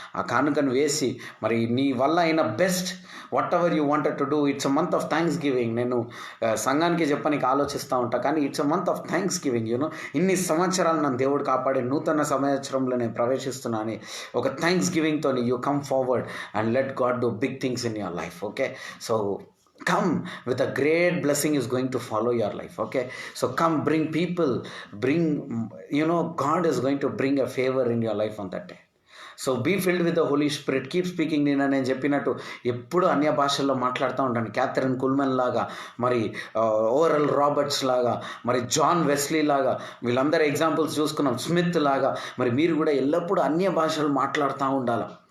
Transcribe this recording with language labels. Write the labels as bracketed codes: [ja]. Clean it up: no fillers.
[te] ఆ కానుకను వేసి మరి నీ వల్ల అయిన [en] Best whatever you wanted to do. It's a month of thanksgiving. [te] నేను సంఘానికి చెప్పడానికి ఆలోచిస్తూ ఉంటా, కానీ [en] It's a month of thanksgiving. You know, [te] ఇన్ని సంవత్సరాలు నన్ను దేవుడు కాపాడే నూతన సంవత్సరంలో నేను ప్రవేశిస్తున్నా అని ఒక [en] Thanks గివింగ్తో you come forward and let God do big things in your life. Okay. So come with a great blessing is going to follow your life. Okay, so come, bring people, bring, God is going to bring a favor in your life on that day. So be filled with the holy spirit, keep speaking. [te] నేను చెప్పినట్టు ఎప్పుడు అన్య భాషల్లో మాట్లాడుతూ ఉంటాను. Catherine కుల్మెన్ లాగా, మరి oral Roberts లాగా, మరి జాన్ వెస్లీ లాగా, వీళ్ళందరూ ఎగ్జాంపుల్స్ చూసుకున్నాం. స్మిత్ లాగా మరి మీరు కూడా ఎల్లప్పుడూ అన్య భాషలు మాట్లాడుతూ ఉండాలి.